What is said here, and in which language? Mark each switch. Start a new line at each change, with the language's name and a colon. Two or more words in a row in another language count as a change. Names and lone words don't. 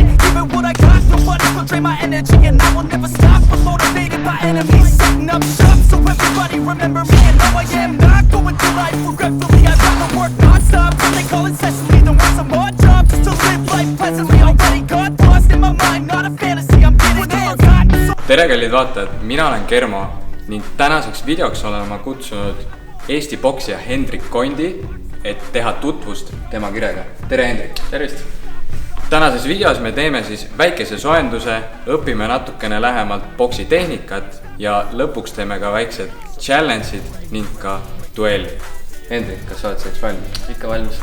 English: Giving what I got, nobody will drain my energy. And I will never stop, we're motivated by enemies. Setting up shop, so everybody remember me. And no, I am not going through life regretfully. I'd rather work non-stop, they call incessantly. Than want some more jobs, just to live life pleasantly. Already got lost in my mind, not a fantasy. I'm getting there.
Estonian: Tere kallid vaatajad, mina olen Kermo ning tänaseks videoks olen ma kutsunud Eesti poksija Hendrik Kondi, et teha tutvust tema kirega. Tere Hendrik! Tervist! Tänases videos me teeme siis väikese soenduse, õpime natukene lähemalt poksi tehnikat ja lõpuks teeme ka väiksed challenge'id ning ka duelli. Hendrik, kas sa oled selleks valmis? Ikka valmis.